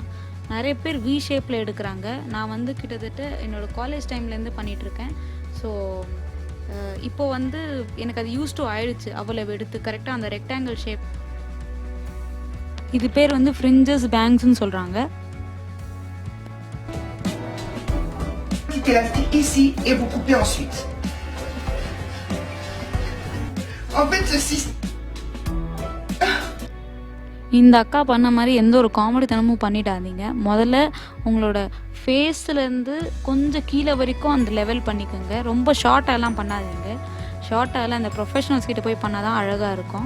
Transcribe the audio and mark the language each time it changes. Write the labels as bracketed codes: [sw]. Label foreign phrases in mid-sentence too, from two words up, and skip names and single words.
[ta] நிறைய பேர் வி ஷேப்பில் எடுக்கிறாங்க. நான் கிட்டத்தட்ட என்னோடய [en] college timeலேருந்து [ta] பண்ணிகிட்ருக்கேன். ஸோ இப்போ எனக்கு அது [en] used to [ta] ஆயிடுச்சு. அவ்வளவு எடுத்து கரெக்டாக அந்த [en] rectangle shape. [ta] இது பேர் [en] fringes bangsன்னு [ta] சொல்கிறாங்க. [fr] Ici et vous coupez ensuite. En fait, ceci. [ta] இந்த அக்கா பண்ண மாதிரி எந்த ஒரு காமெடித்தனமும் பண்ணிடாதீங்க. முதல்ல உங்களோட ஃபேஸ்லேருந்து கொஞ்சம் கீழே வரைக்கும் அந்த லெவல் பண்ணிக்கோங்க. ரொம்ப ஷார்ட்டாகலாம் பண்ணாதீங்க. ஷார்ட்டாகலாம் அந்த ப்ரொஃபஷனல்ஸ் கிட்ட போய் பண்ணால் தான் அழகாக இருக்கும்.